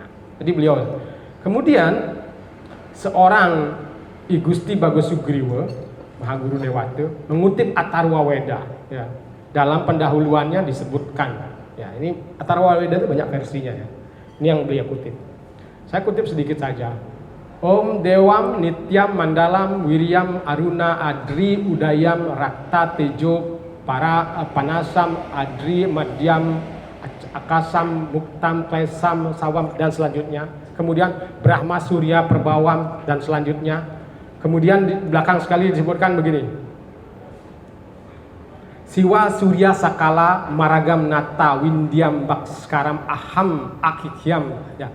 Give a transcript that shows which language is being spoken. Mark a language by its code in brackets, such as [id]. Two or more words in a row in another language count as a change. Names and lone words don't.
[id] Jadi beliau. Kemudian seorang I Gusti Bagus Sugriwa, Mahaguru Dewata, mengutip Atharva Weda. Ya, dalam pendahuluannya disebutkan. Ya, ini Atharva Weda itu banyak versinya ya. Ini yang beliau kutip. Saya kutip sedikit saja. [sa] Om Dewam Nityam Mandalam Wiryam Aruna Adri Udayam Rakta Tejo para Panasam, Adri, Madhyam, Akasam, Muktam, Klesam, Sawam, [id] dan selanjutnya. Kemudian Brahma, Surya, Perbawam, dan selanjutnya. Kemudian di belakang sekali disebutkan begini. [sa] Siwa, Surya, Sakala, Maragam, Nata, Windyam, Bakskaram, Aham, Akikyam. [id] Ya.